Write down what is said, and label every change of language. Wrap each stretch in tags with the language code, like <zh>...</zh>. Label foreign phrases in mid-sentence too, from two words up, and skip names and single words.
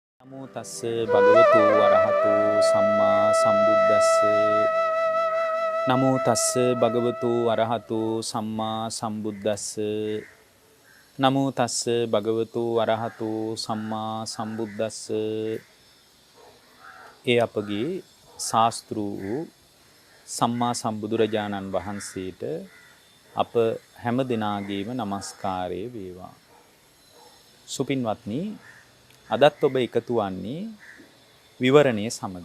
<pi>නමෝ තස්ස භගවතු වරහතු සම්මා සම්බුද්දස්ස නමෝ තස්ස භගවතු වරහතු සම්මා සම්බුද්දස්ස නමෝ තස්ස භගවතු වරහතු සම්මා සම්බුද්දස්ස</pi> <si>ඒ අපගේ ශාස්ත්‍රු සම්මා සම්බුදුරජාණන් වහන්සේට අප හැම දිනාගේම නමස්කාරය වේවා. සුපින්වත්නි, අදත් ඔබ එකතු වන්නේ විවරණය සමග.</si>